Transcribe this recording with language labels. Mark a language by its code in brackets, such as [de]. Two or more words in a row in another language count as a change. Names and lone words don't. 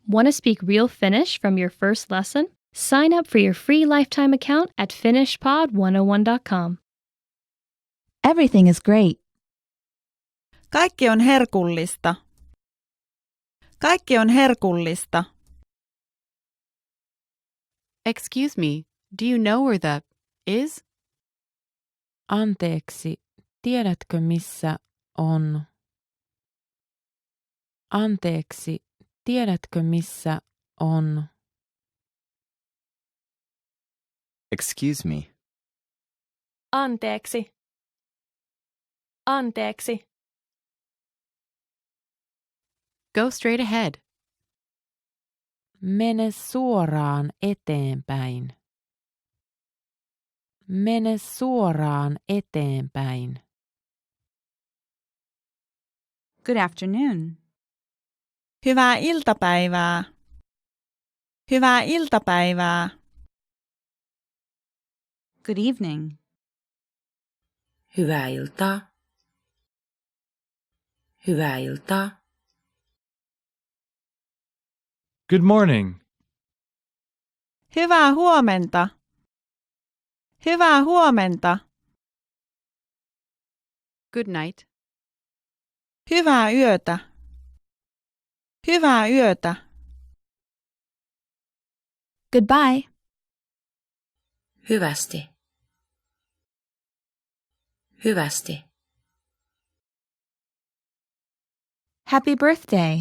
[en] Want to speak real Finnish from your first lesson? Sign up for your free lifetime account at finishpod101.com. Everything is great. [fi] Kaikki on herkullista. Kaikki on herkullista. [en] Excuse me, do you know where the is? [fi] Anteeksi, tiedätkö missä on? Anteeksi, tiedätkö missä on? [en] Excuse me. [fi] Anteeksi. Anteeksi. [en] Go straight ahead. [fi] Mene suoraan eteenpäin. Mene suoraan eteenpäin. [en] Good afternoon. [fi] Hyvää iltapäivää. Hyvää iltapäivää. [en] Good evening. [fi] Hyvää iltaa. Hyvää iltaa. [en] Good morning. [fi] Hyvää huomenta. Hyvää huomenta. [en] Good night. [fi] Hyvää yötä. Hyvää yötä. [en] Goodbye. [fi] Hyvästi. Hyvästi. [en] Happy birthday.